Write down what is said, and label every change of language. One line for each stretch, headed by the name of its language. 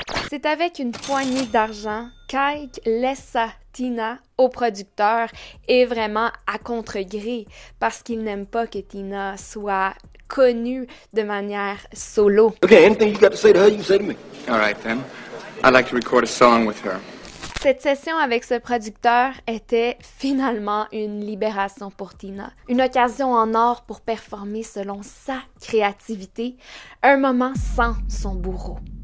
French: C'est avec une poignée d'argent qu'Ike laissa Tina au producteur et vraiment à contre-gré parce qu'il n'aime pas que Tina soit connue de manière solo.
English: Okay, anything you got to say to her, you can say to me. All right, then. I'd like to record a song with her.
French: Cette session avec ce producteur était finalement une libération pour Tina. Une occasion en or pour performer selon sa créativité, un moment sans son bourreau.